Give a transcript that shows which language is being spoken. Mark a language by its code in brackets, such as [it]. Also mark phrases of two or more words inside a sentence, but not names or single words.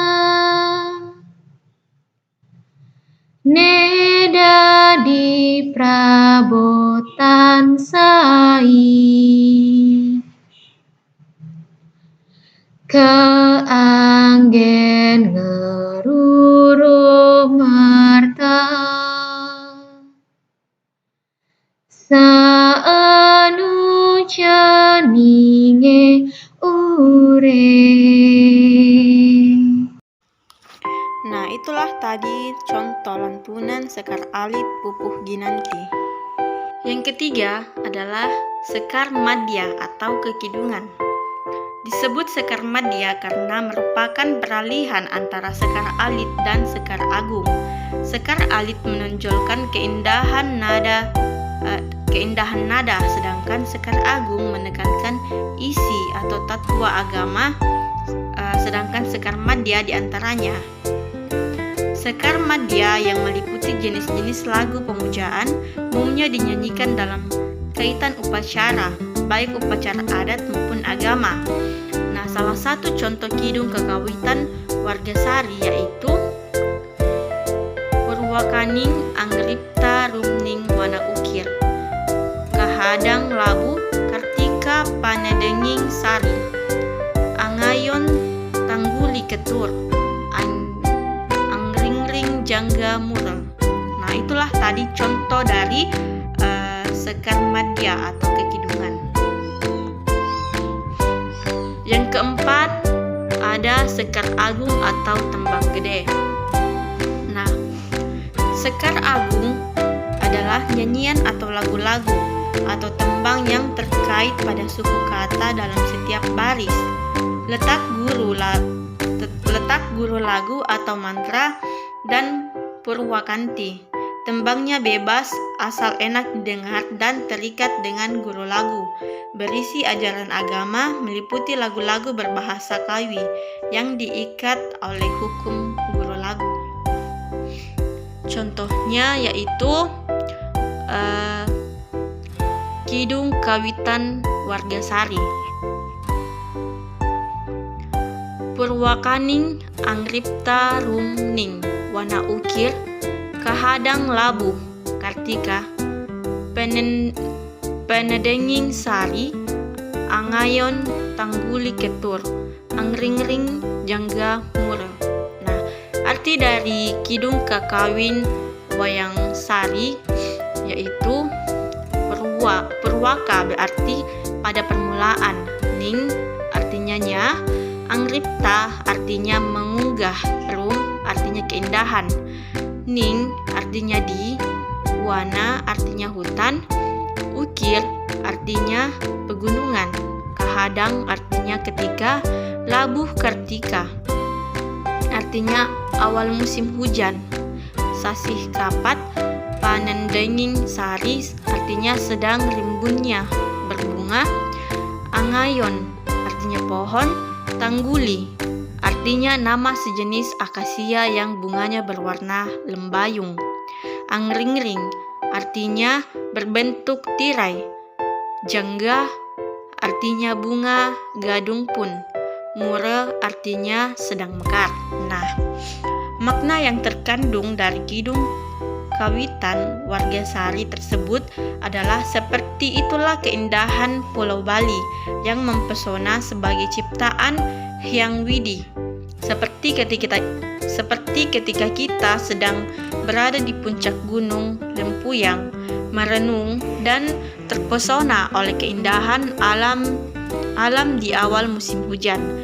[ban] neda di prabotan sai keanggen ngeruruh marta saanu janinge ure. [id] Nah, itulah tadi contoh lantunan sekar alit Pupuh Ginanti. Yang ketiga adalah sekar madya atau kekidungan. Disebut sekar madya karena merupakan peralihan antara sekar alit dan sekar agung. Sekar alit menonjolkan keindahan nada, sedangkan sekar agung menekankan isi atau tatwa agama, sedangkan sekar madya diantaranya. Sekar madya yang meliputi jenis-jenis lagu pemujaan umumnya dinyanyikan dalam kaitan upacara, baik upacara adat maupun agama. Nah, salah satu contoh kidung kekawitan warga Sari yaitu [kaw] Purwakaning Angripta Rumning Wana Ukir, Kahadang Labu Kartika Panedenging Sari, Angayon Tangguli Ketur, Angringring Jangga Murel. [id] Nah, itulah tadi contoh dari sekar madya atau kekidungan. Yang keempat ada sekar agung atau tembang gede. Nah, sekar agung adalah nyanyian atau lagu-lagu atau tembang yang terkait pada suku kata dalam setiap baris. Letak guru lagu atau mantra dan purwakanti. Tembangnya bebas, asal enak didengar dan terikat dengan guru lagu. Berisi ajaran agama, meliputi lagu-lagu berbahasa Kawi yang diikat oleh hukum guru lagu. Contohnya yaitu Kidung Kawitan Warga Sari, [kaw] Purwakaning Angripta Rumning Wana Ukir, Kahadang Labu Kartika Penedenging Sari, angayon tangguli ketur, angringring jangga mure. [id] Nah, arti dari kidung kakawin wayang sari yaitu purwaka berarti pada permulaan, ning artinya nya, angripta artinya mengunggah, rum artinya keindahan, ning artinya di, wana artinya hutan, ukir artinya pegunungan, kahadang artinya ketika, labuh kartika artinya awal musim hujan, [ban] sasih kapat [id] panendenging sari artinya sedang rimbunnya berbunga, angayon artinya pohon, tangguli artinya nama sejenis akasia yang bunganya berwarna lembayung, angringring artinya berbentuk tirai, jangga artinya bunga gadung pun, mure artinya sedang mekar. Nah, makna yang terkandung dari kidung kawitan warga Sari tersebut adalah seperti itulah keindahan Pulau Bali yang mempesona sebagai ciptaan Hyang Widi. Seperti ketika kita sedang berada di puncak gunung Lempuyang, merenung dan terpesona oleh keindahan alam di awal musim hujan.